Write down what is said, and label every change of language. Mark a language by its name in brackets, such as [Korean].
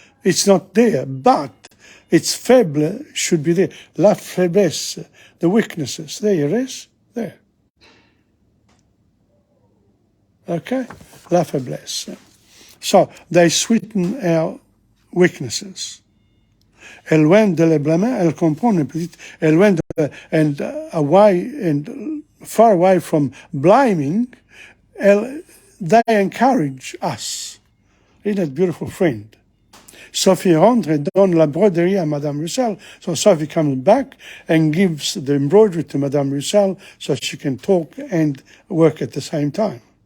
[English] It's not there, but it's faible should be there. [French] La faiblesse. [English] The weaknesses. There it is. There. [French] Okay? La faiblesse. [English] So, they sweeten our weaknesses. [French] Elle loin de les blâmer, elle comprend une petite, elle loin de, [English] and away and far away from blaming, they encourage us. Isn't that beautiful, friend? [French] Sophie rentre et donne la broderie à Madame Roussel. [English] So Sophie comes back and gives the embroidery to Madame Roussel so she can talk and work at the same time.